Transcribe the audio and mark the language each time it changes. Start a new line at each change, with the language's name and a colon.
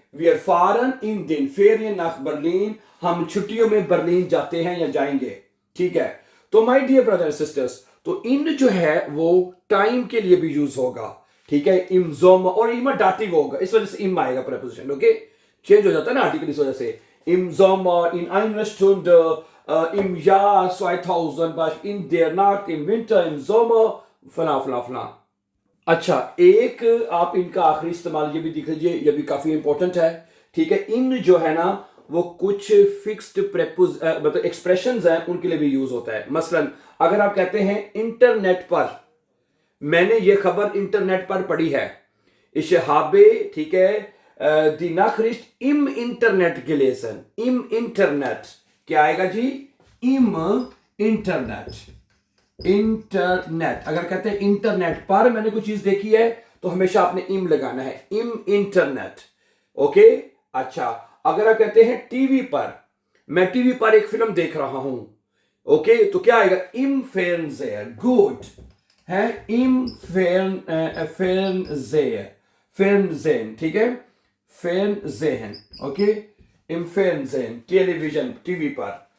German: Wir fahren in den Ferien nach Berlin,
Hindi: हम छुट्टियों में बर्लिन जाते हैं या जाएंगे, ठीक है। तो my dear brother and sisters, तो इन जो है वो टाइम के लिए भी यूज होगा, ठीक है। इम जोम और इमा डाटिव होगा, इस वजह से इम आएगा प्रेपोजिशन, ओके, चेंज हो जाता है ना आर्टिकल इस वजह से।
German: इम Sommer, in einer Stunde, im Jahr 2000, in der Nacht, im Winter, im Sommer, फला फला फला।
Hindi: अच्छा, एक आप इनका आखिरी इस्तेमाल ये भी दिख लीजिए, ये भी काफी इंपॉर्टेंट है, ठीक है। इन जो है ना वो कुछ फिक्स्ड मतलब एक्सप्रेशंस हैं, उनके लिए भी यूज होता है। मसलन अगर आप कहते हैं इंटरनेट पर, मैंने ये खबर इंटरनेट पर पढ़ी है,
German: ich habe,
Hindi: ठीक है,
German: die Nachricht im Internet
Hindi: gelesen, im Internet, क्या आएगा जी?
German: im Internet, इंटरनेट।
Hindi: अगर कहते हैं इंटरनेट पर मैंने कोई चीज देखी है तो हमेशा आपने इम लगाना है, इम इंटरनेट, ओके। अच्छा, अगर आप कहते हैं टीवी पर, मैं टीवी पर एक फिल्म देख रहा हूं, ओके, तो क्या आएगा?
German: इम Fernseher,
Hindi: गुड है, इम Fernseher, Fernsehen, ठीक है, Fernsehen, ओके,
German: इम Fernsehen,
Hindi: टेलीविजन, टीवी पर।